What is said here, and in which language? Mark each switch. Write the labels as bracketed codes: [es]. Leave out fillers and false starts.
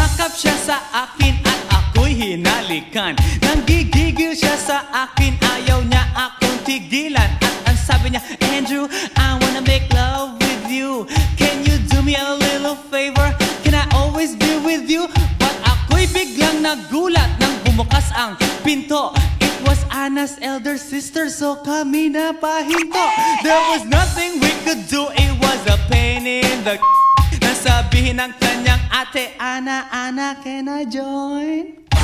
[tl] Humarap siya sa akin at ako'y hinalikan. Nanggigigil siya sa akin, ayaw niya akong tigilan. At ang sabi niya, [en] Andrew, I wanna make love with you. Can you do me a little favor? Can I always be with you? [tl] But ako'y biglang nagulat nang bumukas ang pinto. [en] It was Anna's elder sister, so [tl] kami na pahinto. [en] There was nothing we could do, it was a pain in the [tl] nasabihin ng kanyang ate, [en] Anna, Anna, can I join?